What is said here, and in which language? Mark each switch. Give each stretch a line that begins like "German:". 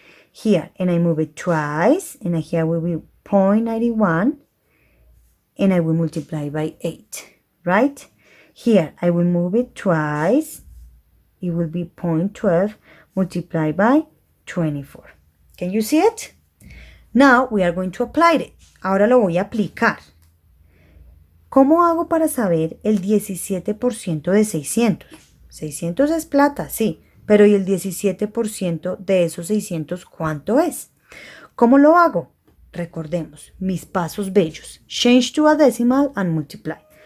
English: Here, and I move it twice, and here will be 0.91, and I will multiply by 8, right? Here, I will move it twice, it will be 0.12, multiplied by 24. Can you see it? Now, we are going to apply it.
Spanish: Ahora lo voy a aplicar. ¿Cómo hago para saber el 17% de 600? 600 es plata, sí, pero ¿y el 17% de esos 600 cuánto es? ¿Cómo lo hago? Recordemos, mis pasos bellos.
English: Change to a decimal and multiply.